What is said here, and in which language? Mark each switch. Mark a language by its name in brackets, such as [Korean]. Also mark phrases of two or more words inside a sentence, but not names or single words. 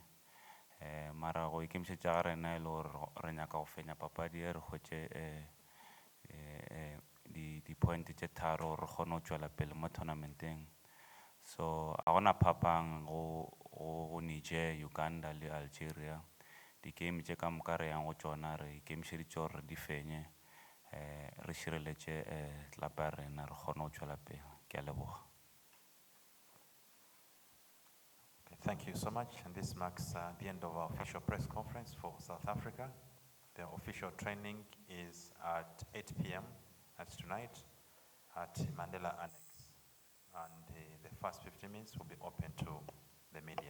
[Northern Sotho] Mara go ikemišetša ga rena e le gore re nyaka go fenya papadi e re hwetše di-point tše tharo re kgone go tšwela pele mo tournamenteng. So a gona phapang go Niger, Uganda le Algeria. Di-game tše ka moka re yang go tšona re ikemišeditše gore re di fenye, re šireletše tlapa ya rena re kgone go tšwela pele. Ke a leboga. [English] Thank you so much, and this marks the end of our official press conference for South Africa. The official training is at 8 p.m. That's tonight at Mandela Annex, and the first 15 minutes will be open to the media.